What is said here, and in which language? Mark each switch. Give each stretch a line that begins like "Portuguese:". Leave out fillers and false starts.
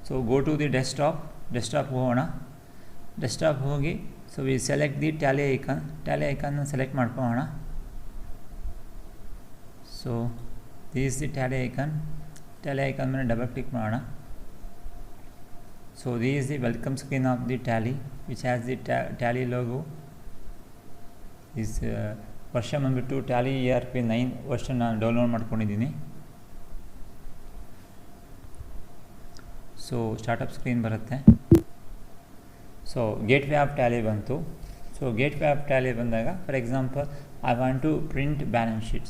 English: go to the desktop
Kannada: ಹೋಗೋಣ. Desktop ಹೋಗಿ
English: we select the
Kannada: Tally ಐಕಾನ್ನ select ಮಾಡ್ಕೊಳ್ಳೋಣ. This the Tally icon ಮೇಲೆ double click ಮಾಡೋಣ.
English: This is the welcome screen of the Tally, which has the Tally logo. This version
Kannada: ಬಂದ್ಬಿಟ್ಟು Tally ERP 9 version ನಾನು download ಮಾಡ್ಕೊಂಡಿದ್ದೀನಿ. Startup screen ಬರುತ್ತೆ. Gateway of Tally ಬಂತು. Gateway of Tally ಬಂದಾಗ
English: For example I want to print balance sheet.